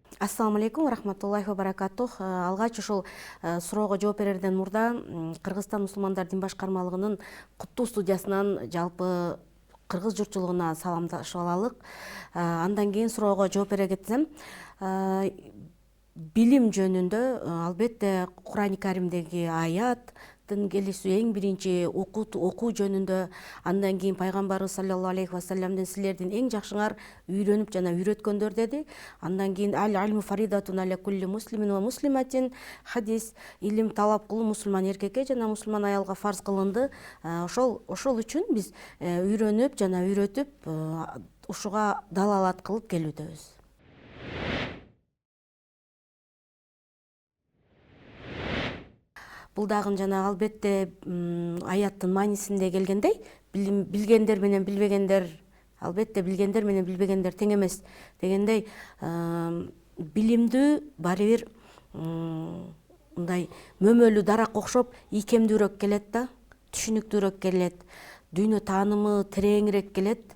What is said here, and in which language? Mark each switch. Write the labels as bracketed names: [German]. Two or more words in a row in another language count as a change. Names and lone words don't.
[Arabic] السلام عليكم ورحمة الله وبركاته. [Kyrgyz] Алгач ушул суроого жооп берерден мурда Кыргызстан мусулмандар дин башкармалыгынын куттуу студиясынан жалпы кыргыз журтчулугуна саламдашып алалык. Андан кийин суроого жооп бере кетсем, билим жөнүндө албетте Кур'ани Каримдеги аяттын келүүсү эң биринчи окуу жөнүндө, андан кийин пайгамбарыбыз [Arabic] صلى الله عليه وسلم [Kyrgyz] силердин эң жакшыңар үйрөнүп жана үйрөткөндөр деди. Андан кийин [Arabic] العلم فريضة على كل مسلم ومسلمة, хадис, [Kyrgyz] илим талап кылуу мусулман эркекке жана мусулман аялга фарз кылынды. Ошол үчүн биз үйрөнүп жана үйрөтүп ушуга далалат кылып келүүдөбүз. Бул дагы жана албетте аяттын маанисинде келгендей, билгендер менен билбегендер, албетте билгендер менен билбегендер тең эмес дегендей, билимдүү баары бир мындай мөмөлүү дарак окшоп ийкемдүүрөөк келет да, түшүнүктүүрөөк келет, дүйнө таанымы тереңирээк келет.